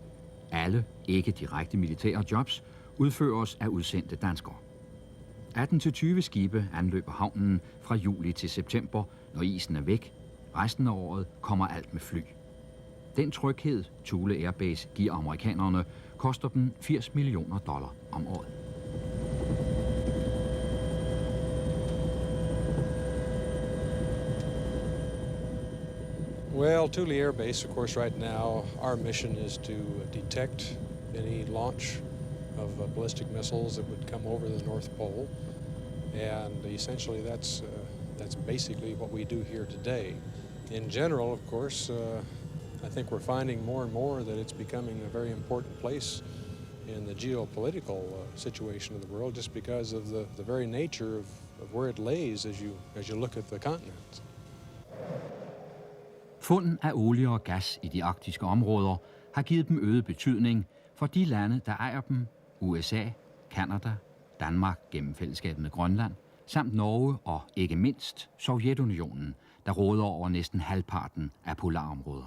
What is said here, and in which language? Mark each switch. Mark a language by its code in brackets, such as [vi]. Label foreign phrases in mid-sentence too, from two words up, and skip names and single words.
[da] Alle ikke direkte militære jobs udføres af udsendte danskere. 18-20 skibe anløber havnen fra juli til september, når isen er væk. Resten af året kommer alt med fly. Den tryghed, Thule Air Base giver amerikanerne, koster dem $80 millioner om året. [en] Well, Thule Air Base, of course, right now, our mission is to detect any launch of ballistic missiles that would come over the North Pole, and essentially that's basically what we do here today. In general, of course, I think we're finding more and more that it's becoming a very important place in the geopolitical situation of the world, just because of the very nature of where it lays as you look at the continent. [da] Fund af olie og gas i de arktiske områder har givet dem øget betydning for de lande, der ejer dem: USA, Canada, Danmark gennem fællesskabet med Grønland, samt Norge og ikke mindst Sovjetunionen, der råder over næsten halvparten af polarområderne.